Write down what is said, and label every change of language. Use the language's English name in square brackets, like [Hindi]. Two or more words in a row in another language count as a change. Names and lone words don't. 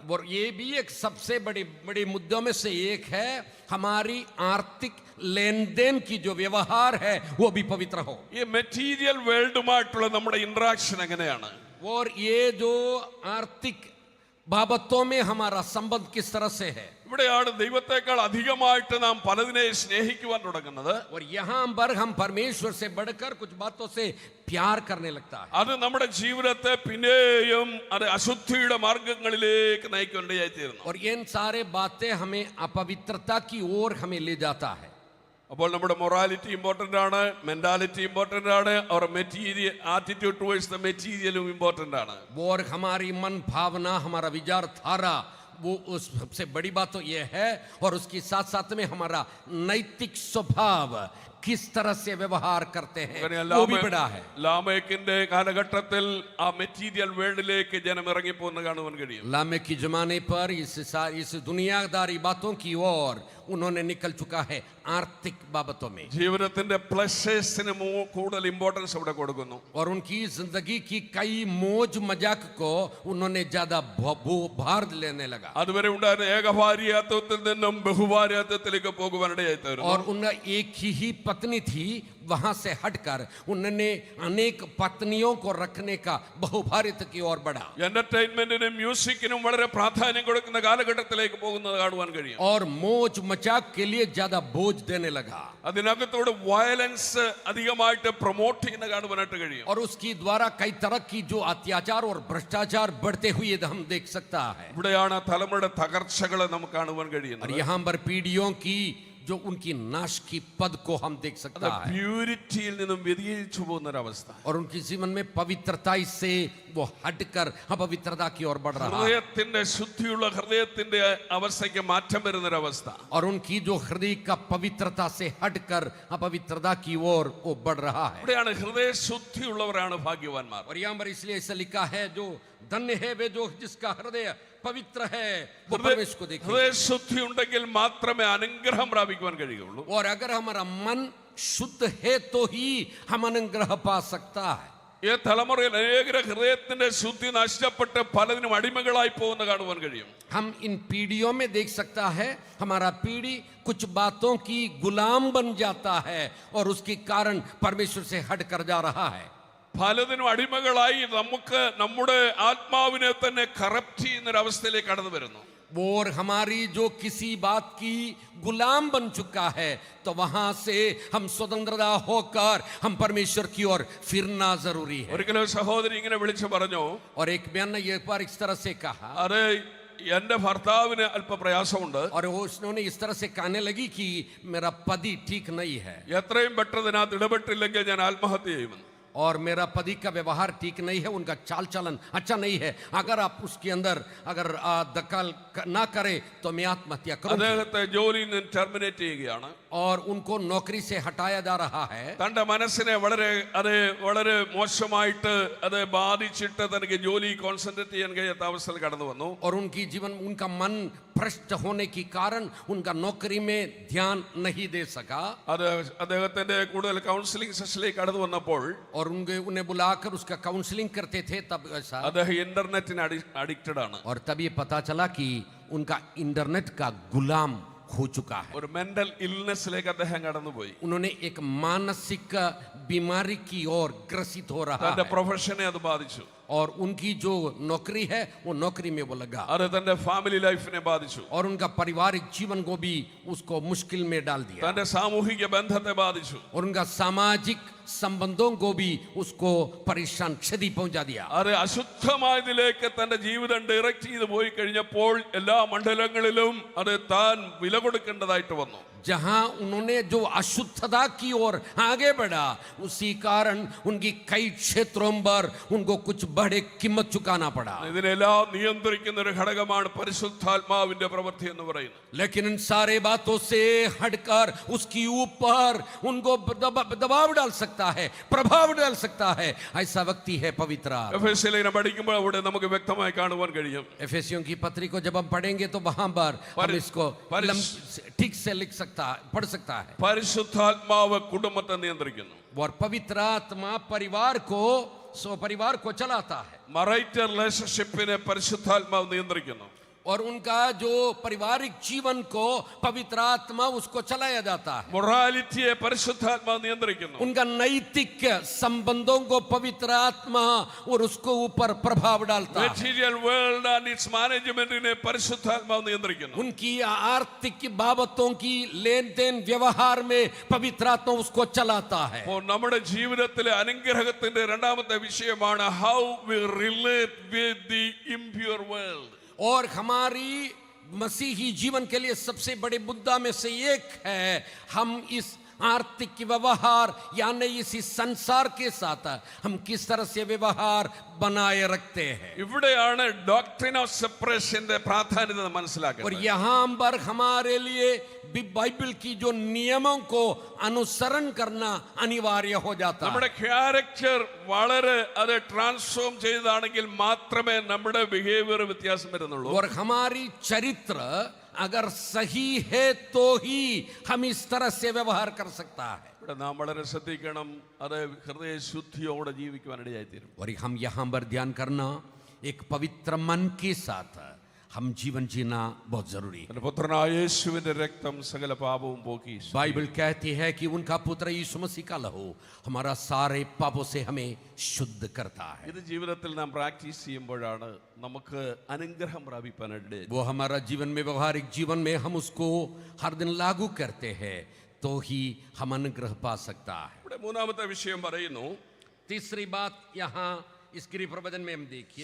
[Hindi] और ये भी एक सबसे बड़े मुद्दों में से एक है, हमारी आर्थिक लेन देन की जो व्यवहार है वो भी पवित्र हो। [Malayalam] ഈ [English] material world [Malayalam] നമ്മുടെ ഇന്ററാക്ഷൻ എങ്ങനെയാണ്? [Hindi] और ये जो आर्थिक बाबतों में हमारा संबंध किस तरह से है, [Malayalam] ഇവിടെയാണ് ദൈവത്തെക്കാൾ അധികമായിട്ട് നാം പലതിനെ സ്നേഹിക്കുവാൻ തുടങ്ങുന്നത്. [Hindi] और यहाँ पर हम परमेश्वर से बढ़कर कुछ बातों से प्यार करने लगता है। [Malayalam] അത് നമ്മുടെ ജീവിതത്തെ പിന്നെയും അത് അശുദ്ധിയുടെ മാർഗങ്ങളിലേക്ക് നയിക്കേണ്ടതായിത്തീരുന്നു. [Hindi] और इन सारे बातें हमें अपवित्रता की ओर हमें ले जाता है। [Malayalam] അപ്പോൾ നമ്മുടെ [English] morality important [Malayalam] ആണ്, [English] mentality important [Malayalam] ആണ്, और [English] material attitude towards the material important [Malayalam] ആണ്. [Hindi] और हमारी मन भावना, हमारा विचारधारा, वो उस सबसे बड़ी बात तो ये है, और उसके साथ साथ में हमारा नैतिक स्वभाव किस तरह से व्यवहार करते हैं वो भी बड़ा है। [Malayalam] ലാമേക്കിന്റെ കാലഘട്ടത്തിൽ ആ [English] material world [Malayalam] ജനം ഇറങ്ങിപ്പോകുന്ന കാണുവാൻ കഴിയും. [Hindi] लामेक के जमाने पर इस दुनियादारी बातों की ओर उन्होंने निकल चुका है आर्थिक बाबतों में, [Malayalam] ജീവിതത്തിന്റെ പ്ലഷേഴ്സിന് കൂടുതൽ ഇമ്പോർട്ടൻസ് അവിടെ കൊടുക്കുന്നു. [Hindi] और उनकी जिंदगी की कई मौज मजाक को उन्होंने ज्यादा भार लेने लगा। [Malayalam] അതുവരെ ഉണ്ടായിരുന്ന ഏകഭാര്യാത്വത്തിൽ നിന്നും ബഹുഭാര്യാത്വത്തിലേക്ക് പോകുവാനിടയായി തീർന്നു. [Hindi] और उनका एक ही पत्नी थी, वहां से हटकर उन्होंने अनेक पत्नियों को रखने का बहुभारित की ओर बढ़ा। [Malayalam] എന്റർടൈൻമെന്റിനും മ്യൂസിക്കിനും വളരെ പ്രാധാന്യം കൊടുക്കുന്ന കാലഘട്ടത്തിലേക്ക് പോകുന്നത് കാണുവാൻ കഴിയും. [Hindi] और मौज मजाक के लिए ज्यादा बोझ देने लगा, [Malayalam] അതിനകത്തോട് വയലൻസ് അധികമായിട്ട് പ്രൊമോട്ട് ചെയ്യുന്ന കാണുവാനായിട്ട് കഴിയും. [Hindi] और उसकी द्वारा कई तरह की जो अत्याचार और भ्रष्टाचार बढ़ते हुए हम देख सकता है। [Malayalam] ഇവിടെയാണ് തലമുറയുടെ തകർച്ചകളെ നമുക്ക് കാണുവാൻ और കഴിയുന്നത്. [Hindi] यहाँ पर पीढ़ियों की जो उनकी नाश की पद को हम देख सकता है, [Malayalam] പ്യൂരിറ്റിയിൽ നിന്നും വ്യതിചലിച്ചു പോകുന്ന ഒരവസ്ഥ. [Hindi] और उनके जीवन में पवित्रता से वो हटकर अपवित्रता की ओर बढ़ रहा है, [Malayalam] ഹൃദയത്തിന്റെ ശുദ്ധിയുള്ള ഹൃദയത്തിന്റെ അവസ്ഥയ്ക്ക് മാറ്റം വരുന്നൊരവസ്ഥ. [Hindi] और उनकी जो हृदय का पवित्रता से हटकर अपवित्रता की ओर वो बढ़ रहा है। [Malayalam] ഇവിടെയാണ് ഹൃദയ ശുദ്ധിയുള്ളവരാണ് ഭാഗ്യവാന്മാർ. [Hindi] और यहाँ पर इसलिए ऐसा लिखा है, जो धन्य है वे जो जिसका हृदय पवित्र है वो परमेश्वर को देखेगा। [Malayalam] ഹൃദയ ശുദ്ധി ഉണ്ടെങ്കിൽ മാത്രമേ അനുഗ്രഹം പ്രാപിക്കുവാൻ കഴിയുള്ളൂ. [Hindi] और अगर हमारा मन शुद्ध है तो ही हम अनुग्रह पा सकता है। [Malayalam] ഈ തലമുറയിൽ അനേക ഹൃദയത്തിന്റെ ശുദ്ധി നഷ്ടപ്പെട്ട് പലതിനും അടിമകളായി പോകുന്ന കാണുവാൻ കഴിയും. [Hindi] हम इन पीढ़ियों में देख सकता है, हमारा पीढ़ी कुछ बातों की गुलाम बन जाता है और उसके कारण परमेश्वर से हट कर जा रहा है। [Malayalam] പലതിനും അടിമകളായി നമുക്ക് നമ്മുടെ ആത്മാവിനെ തന്നെ കറപ്റ്റ് ചെയ്യുന്ന ഒരു അവസ്ഥയിലേക്ക് കടന്നു വരുന്നു. [Hindi] और हमारी जो किसी बात की गुलाम बन चुका है तो वहां से हम स्वतंत्रता होकर हम परमेश्वर की ओर फिरना जरूरी है। [Malayalam] ഒരിക്കലും സഹോദരി ഇങ്ങനെ വിളിച്ചു പറഞ്ഞു, [Hindi] और एक बयान ने ये पर इस तरह से कहा, [Malayalam] അതെ എൻ്റെ ഭർത്താവിന് അല്പ പ്രയാസമുണ്ട്. [Hindi] और उन्होंने इस तरह से कहने लगी कि मेरा पति ठीक नहीं है [Malayalam] എത്രയും പെട്ടെന്ന് ഇതിനകത്ത് ഇടപെട്ടില്ലെങ്കിൽ ഞാൻ ആത്മഹത്യ ചെയ്യുമെന്ന്. [Hindi] और मेरा पति का व्यवहार ठीक नहीं है, उनका चाल चलन अच्छा नहीं है, अगर आप उसके अंदर अगर दखल ना करे तो मैं आत्महत्या करूंगी. [Malayalam] അദ്ദേഹത്തെ ജോലിയിൽ നിന്ന് ടെർമിനേറ്റ് ചെയ്യുകയാണ്. [Hindi] और उनको नौकरी से हटाया जा रहा है. [Malayalam] തന്റെ മനസ്സിനെ വളരെ മോശമായിട്ട് അത് ബാധിച്ചിട്ട് തനിക്ക് ജോലി കോൺസെൻട്രേറ്റ് ചെയ്യാൻ കഴിയാത്ത അവസ്ഥയിൽ കടന്നു വന്നു. [Hindi] और उनकी जीवन उनका मन भ्रष्ट होने के कारण उनका नौकरी में ध्यान नहीं दे सका. [Malayalam] അത് അദ്ദേഹത്തിന്റെ കൂടുതൽ [English] counselling session [Malayalam] കടന്നു വന്നപ്പോൾ [Hindi] और उन्हें बुलाकर उसका काउंसलिंग करते थे तब ऐसा. [Malayalam] അദ്ദേഹം [English] internet addicted [Malayalam] ആണ്. [Hindi] और तब ये पता चला कि उनका इंटरनेट का गुलाम हो चुका है. [Malayalam] ഒരു [English] mental illness [Malayalam] അദ്ദേഹം കടന്നുപോയി. [Hindi] उन्होंने एक मानसिक बीमारी की ओर ग्रसित हो रहा തന്റെ है. [Malayalam] പ്രൊഫഷനെ അത് ബാധിച്ചു. [Hindi] और उनकी जो नौकरी है वो नौकरी में वो लगा. [Malayalam] അത് തന്റെ [English] family life [Malayalam] ബാധിച്ചു. [Hindi] और उनका पारिवारिक जीवन को भी उसको मुश्किल में डाल दिया. [Malayalam] തന്റെ സാമൂഹിക ബന്ധത്തെ ബാധിച്ചു. [Hindi] और उनका सामाजिक संबंधों को भी उसको परेशान क्षति पहुंचा दिया. [Malayalam] അത് അശുദ്ധമായതിലേക്ക് തന്റെ ജീവിതം ഡയറക്റ്റ് ചെയ്ത് പോയി കഴിഞ്ഞപ്പോൾ എല്ലാ മണ്ഡലങ്ങളിലും അത് താൻ വില കൊടുക്കേണ്ടതായിട്ട് വന്നു. [Hindi] जहां उन्होंने जो अशुद्धता की ओर आगे बढ़ा उसी कारण उनकी कई क्षेत्रों पर उनको कुछ बड़े कीमत चुकाना पड़ा. [Malayalam] ഇതിനെല്ലാം നിയന്ത്രിക്കുന്ന ഒരു ഘടകമാണ് പരിശുദ്ധാത്മാവിന്റെ പ്രവൃത്തി എന്ന് പറയുന്നത്. [Hindi] लेकिन इन सारे बातों से हटकर उसकी ऊपर उनको दबाव डाल सकता है, प्रभाव डाल सकता है, ऐसा व्यक्ति है पवित्र. [Malayalam] എഫെസ്യലേഖനം പഠിക്കുമ്പോൾ അവിടെ നമുക്ക് വ്യക്തമായി കാണുവാൻ കഴിയും. [Hindi] एफेसियों की पत्री को जब हम पढ़ेंगे तो वहां पर हम इसको ठीक से पढ़ सकता है. [Malayalam] പരിശുദ്ധാത്മാവ് കുടുംബത്തെ നിയന്ത്രിക്കുന്നു. [Hindi] और पवित्र आत्मा परिवार को चलाता है. [English] marital relationship [Malayalam] പരിശുദ്ധാത്മാവ് നിയന്ത്രിക്കുന്നു. [Hindi] और उनका जो पारिवारिक जीवन को पवित्र आत्मा उसको चलाया जाता है. [Malayalam] മൊറാലിറ്റിയെ പരിശുദ്ധാത്മാവ് നിയന്ത്രിക്കുന്നു. [Hindi] उनका नैतिक संबंधों को पवित्र आत्मा और उसको ऊपर प्रभाव डालता है. [English] material world and its management [Malayalam] പരിശുദ്ധാത്മാവ് നിയന്ത്രിക്കുന്നു. [Hindi] उनकी आर्थिक बाबतों की लेन देन व्यवहार में पवित्र आत्मा उसको चलाता है. [Malayalam] അപ്പോൾ നമ്മുടെ ജീവിതത്തിലെ അനുഗ്രഹത്തിന്റെ രണ്ടാമത്തെ വിഷയമാണ് [English] how we relate with the impure world. [Hindi] और हमारी मसीही जीवन के लिए सबसे बड़े मुद्दा में से एक है हम इस आर्थिक व्यवहार यानी इसी संसार के साथ हम किस तरह से व्यवहार बनाए रखते हैं. [Malayalam] ഇവിടെയാണ് [English] doctrine of separation [Malayalam] പ്രാധാന്യത और മനസ്സിലാക്കുന്നത്. [Hindi] यहाँ पर हमारे लिए बाइबल की जो नियमों को अनुसरण करना अनिवार्य हो जाता है. [Malayalam] നമ്മുടെ ക്യാരക്ടർ വളരെ അത് ട്രാൻസ്ഫോം ചെയ്താണെങ്കിൽ മാത്രമേ നമ്മുടെ ബിഹേവിയർ വ്യത്യാസം വരുന്നുള്ളൂ. [Hindi] और हमारी चरित्र अगर सही है तो ही हम इस तरह से व्यवहार कर सकता है. [Malayalam] ഇവിടെ നാം വളരെ ശ്രദ്ധിക്കണം. അത് ഹൃദയശുദ്ധിയോടെ ജീവിക്കുവാനിടയായിത്തീരും. [Hindi] और हम यहाँ पर ध्यान करना एक पवित्र मन के साथ हम जीवन जीना बहुत जरूरी है. [Malayalam] പുത്രനായ യേശുവിന്റെ രക്തം സകല പാപവും പോക്കി. [Hindi] बाइबल कहती है कि उनका पुत्र यीशु मसीह का लहू हमारा सारे पापों से हमें शुद्ध करता है. [Malayalam] ഇത് ജീവിതത്തിൽ നാം പ്രാക്ടീസ് ചെയ്യുമ്പോഴാണ് നമുക്ക് അനുഗ്രഹം പ്രാപിക്കാനിടയായി. [Hindi] वो हमारा जीवन में व्यवहारिक जीवन में हम उसको हर दिन लागू करते हैं तो ही हम अनुग्रह पा सकता है. [Malayalam] ഇവിടെ മൂന്നാമത്തെ വിഷയം പറയുന്നു, [Hindi] तीसरी बात यहाँ इस गिरी प्रवचन में हम देखिए